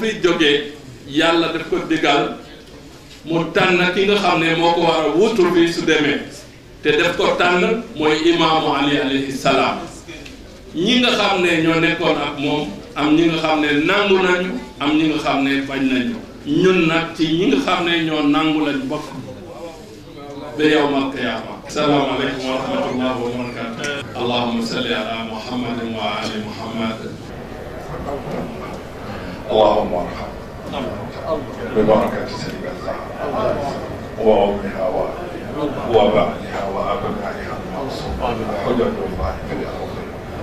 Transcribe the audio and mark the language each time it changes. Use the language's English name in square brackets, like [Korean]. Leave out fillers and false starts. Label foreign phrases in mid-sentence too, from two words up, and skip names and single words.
[Wolof] fi jógee yàlla daf ko digal mu tànn ki nga xam ne moo ko war a wutu fii su demee te daf ko tànn mooy imaamu Ali [Arabic] عليه السلام [Wolof] ñi nga xam ne ñoo nekkoon ak moom am ñi nga xam ne nangu nañu am ñi nga xam ne bañ nañu ñun nag ci ñi nga xam ne ñoo nangu lañ bokk ba [Arabic] يوم القيامة. السلام عليكم ورحمة الله وبركاته. اللهم صل على محمد وآل محمد. اللهم ارحم ببركة سيدنا الزهراء وأمها وأبيها وبعدها وأبنائها المعصوم حجج الله في الأرض.